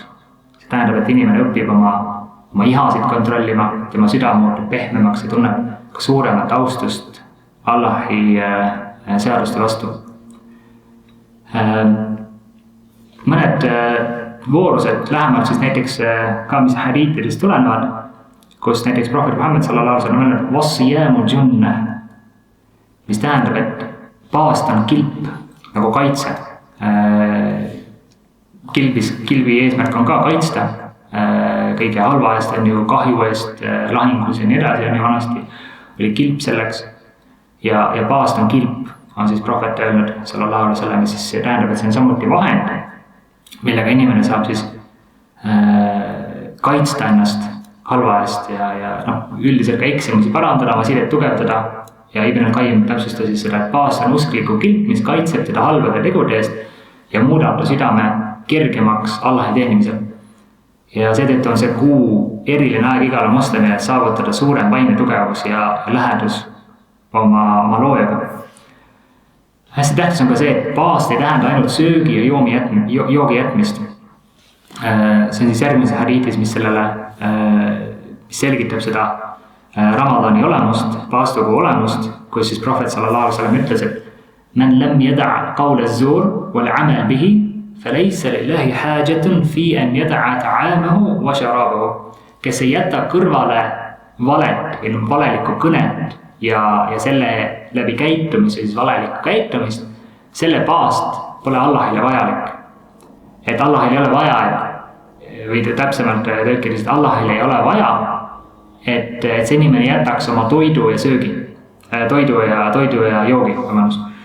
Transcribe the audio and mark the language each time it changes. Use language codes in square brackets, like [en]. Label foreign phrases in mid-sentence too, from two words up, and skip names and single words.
[et] See tähendab, et inimene õpib oma ihasid kontrollima, tema süda muutub pehmemaks ja tunneb ka suuremat austust Allahi seaduste vastu. Mõned voorused lähemalt siis näiteks ka, mis hadiitidest tulenevad, kus näiteks prohvet Muhammad [ar] صلى الله عليه وسلم [et] on öelnud [ar] والصيام جنة, [et] mis tähendab, et paast on kilp nagu kaitse. Kilbi eesmärk on ka kaitsta kõige halva eest, on ju kahju eest, lahingus ja nii edasi, on ju vanasti oli kilp selleks. Ja paast on kilp, on siis prohvet öelnud [ar] صلى الله عليه وسلم, [et] siis see tähendab, et see on samuti vahend, millega inimene saab siis kaitsta ennast halva eest ja üldiselt ka eksimusi parandada, oma sidet tugevdada. Ja Ibn al-Qayyim täpsustas siis seda, et paas on uskliku kilp, mis kaitseb teda halvade tegude eest ja muudab ta südame kergemaks Allahi teenimisel. Ja seetõttu on see kuu eriline aeg igale moslemile, et saavutada suurem vaimne tugevus ja lähedus oma loojaga. Hästi tähtis on ka see, et paast ei tähenda ainult söögi ja joogi jätmist. See on siis järgmise hadiitis, mis selgitab seda Ramadani olemust, paastukuu olemust, kus siis prohvet [ar] صلى الله عليه وسلم [et] ütles, et [ar] من لم يدع قول الزور والعمل به فليس لله حاجة في أن يدع طعامه وشرابه. [et] Kes ei jäta kõrvale valet või valelikku kõnet ja selle läbi käitumise, siis valelikku käitumist, selle paast pole Allahile vajalik. Et Allahile ei ole vaja, või täpsemalt tõlkides, et Allahile ei ole vaja, et see inimene jätaks oma toidu ja söögi, toidu ja joogi, vabandust.